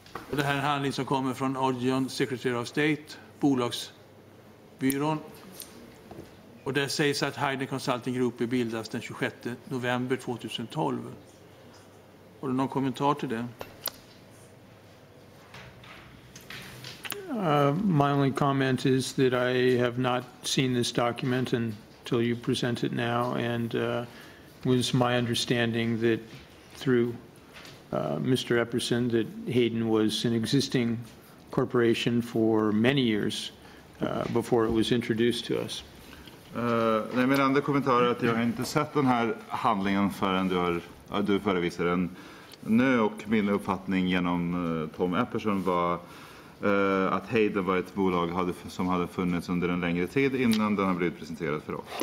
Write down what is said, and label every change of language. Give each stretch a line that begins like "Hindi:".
Swedish: Och det här är en handling som kommer från Audion Secretary of State, bolagsbyrån. Och där sägs att Hayden Consulting Group bildas den 26 november 2012. Har du någon kommentar till det?
English: My only comment is that I have not seen this document until you present it now, and was my understanding that through Mr. Epperson that Hayden was an existing corporation for many years before it was introduced to us.
Swedish: Nej, min andra kommentar är att jag har inte sett den här handlingen förrän du förevisar den nu, och min uppfattning genom Tom Epperson var att Hayden var ett bolag som hade funnits under en längre tid innan den har blivit presenterad för oss.